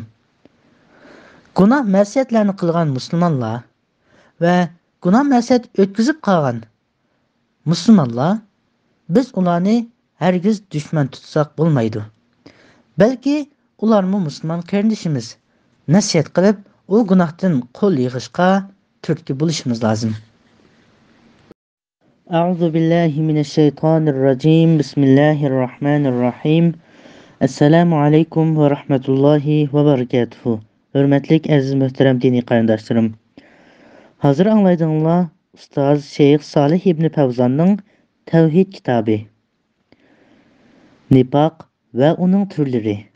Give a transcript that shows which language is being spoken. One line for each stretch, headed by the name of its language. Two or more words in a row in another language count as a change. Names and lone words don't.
Uzbek: Gunoh ma'siyatlarni qilgan musulmonlar va gunoh ma'siyat o'tkazib qolgan musulmonlar biz ularni hargiz dushman tutsak bo'lmaydi. Balki ularmi musulmon qarindishimiz. Nasihat qilib, u gunohdan qo'l yig'ishga turtki bo'lishimiz lozim.
Arabic: أعوذ بالله من الشيطان الرجيم. بسم الله الرحيم. السلام عليكم ورحمة الله وبركاته.
Uzbek: Hurmatli aziz muhtaram diniy qarindoshlarim. Hozir anglaydığınlar Ustoz Şeyx Salih ibn Fawzonning Tavhid kitobi. Nifaq va uning turlari.